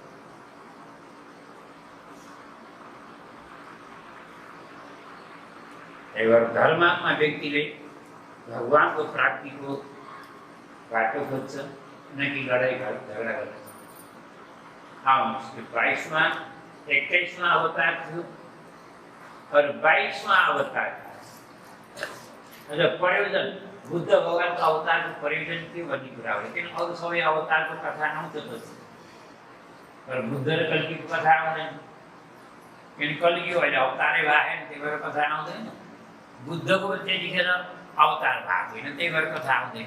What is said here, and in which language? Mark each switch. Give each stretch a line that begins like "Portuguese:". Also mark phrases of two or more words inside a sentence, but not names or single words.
Nepali: त्यही भएर धर्मात्मा व्यक्तिले भगवानको प्राप्तिको बाटो खोज्छ, न कि लडाइँ झगडा गर्छ। 21वां अवतार थियो और 22वां अवतार। प्रयोजन बुद्ध भगवानको अवतारको प्रयोजन के भन्ने कुरा हो। किन अरू सबै अवतारको कथा आउँछ पछि, तर बुद्ध र कल्कीको कथा आउँदैन। किन कल्की अहिले अवतारै भएन, त्यही भएर कथा आउँदैन। बुद्धको त्यतिखेर अवतार भएको होइन, त्यही भएर कथा आउँदैन।